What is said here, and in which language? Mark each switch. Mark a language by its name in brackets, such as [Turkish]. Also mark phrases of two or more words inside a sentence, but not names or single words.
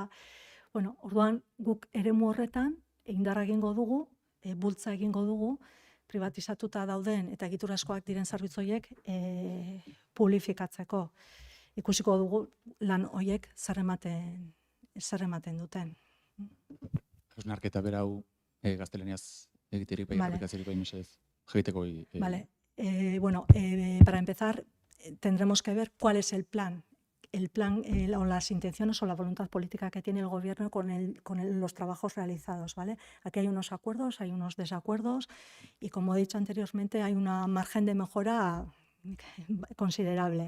[Basque] Orduan guk eremu horretan indarra egingo dugu, bultza egingo dugu, privatizatuta dauden eta egiturazkoak diren zerbitzu horiek publifikatzeko. Ikusiko dugu lan horiek zer ematen duten. Hausnarketa berau gaztelaniaz egiterik bai, aplikaziorik bai, mesedez, egiteko. [Spanish] Vale. Para empezar, tendremos que ver cuál es el plan o las intenciones o la voluntad política que tiene el gobierno con los trabajos realizados, ¿vale? Aquí hay unos acuerdos, hay unos desacuerdos y, como he dicho anteriormente, hay un margen de mejora considerable.